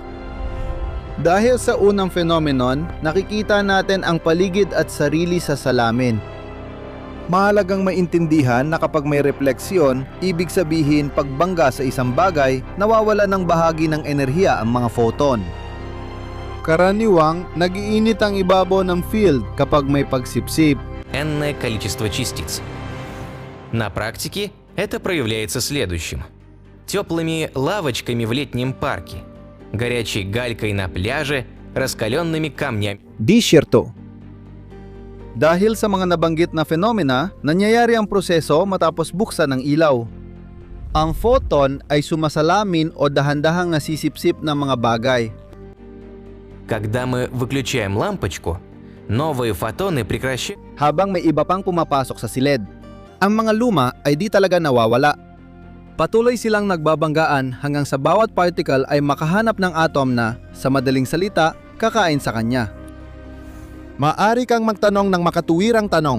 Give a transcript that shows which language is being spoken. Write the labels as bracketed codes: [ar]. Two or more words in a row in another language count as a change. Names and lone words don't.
[tl] Dahil sa unang phenomenon, nakikita natin ang paligid at sarili sa salamin. Mahalagang maintindihan na kapag may refleksyon, ibig sabihin pagbangga sa isang bagay, nawawala ng bahagi ng enerhiya ang mga photon. Karaniwang, nag-iinit ang ibabaw ng field kapag may pagsipsip. [ru] Энное количество частиц. На практике это проявляется следующим. Теплыми лавочками в летнем парке, горячей галькой на пляже, раскаленными камнями. [tl] Disyerto. Dahil sa mga nabanggit na fenomena, nangyayari ang proseso matapos buksan ng ilaw. Ang photon ay sumasalamin o dahan-dahang nasisipsip ng mga bagay. [ru] Когда мы выключаем лампочку, новые фотоны прекращают. [tl] Habang may iba pang pumapasok sa silid. Ang mga luma ay di talaga nawawala. Patuloy silang nagbabanggaan hanggang sa bawat particle ay makahanap ng atom na, sa madaling salita, kakain sa kanya. Maari kang magtanong ng makatuwirang tanong.